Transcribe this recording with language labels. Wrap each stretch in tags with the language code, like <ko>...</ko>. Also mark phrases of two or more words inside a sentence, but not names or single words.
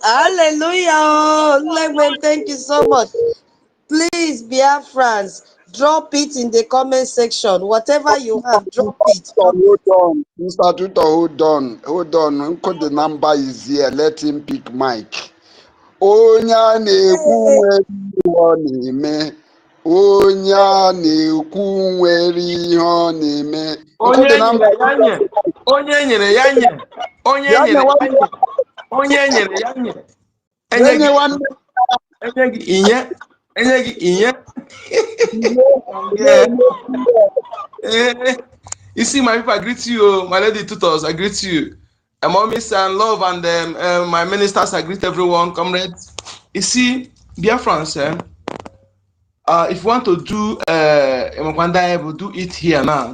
<en>Hallelujah. Legman, thank you so much. Please, Biafrans, drop it in the comment section. Whatever you have, drop it. Hold on. Mr. Tutor, hold on. Hold on. Uncle, the number is here. Let him pick mic.</en> <ig>Onye a na-ekwu nwere ihe ọ na-eme. Onye a na-ekwu nwere ihe ọ na-eme.</ig> <en>Uncle, the number.</en> <ig>Onye nyere ya nye. Onye Ya nyere ya nyewa nye. Onye nyere ya nye. ya nyewa nne. Enye gị inye. Enye gị inye.</ig> <en>You see, my people, I greet you. My lady tutors, I greet you. Mommies and love and my ministers, I greet everyone, comrades. You see, dear friends, if you want to do do it here now.</en>